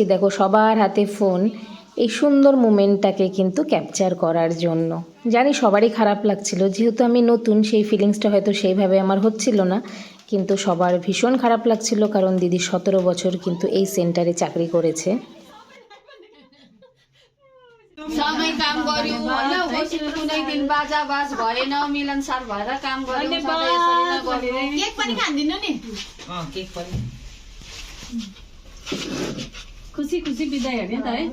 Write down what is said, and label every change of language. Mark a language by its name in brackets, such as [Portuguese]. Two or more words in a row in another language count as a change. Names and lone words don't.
[Bangla] দেখো সবার হাতে ফোন, এই সুন্দর মোমেন্টটাকে কিন্তু ক্যাপচার করার জন্য। জানি সবারই খারাপ লাগছিল, যেহেতু আমি নতুন, সেই ফিলিংসটা হয়তো সেইভাবে আমার হচ্ছিল না, কিন্তু সবার ভীষণ খারাপ লাগছিল, কারণ দিদি 17 বছর কিন্তু এই সেন্টারে চাকরি করেছে। [Nepali] सँगै काम गर्यौं हैन, कुनै दिन बाजा बाज भएन, मिलनसार भएर काम गर्यौं, सधैँ यसरी नै गर्यौं। केक पनि खान्दिनु नि? केक पनि खुसी खुसी बिदाई हो नि त है।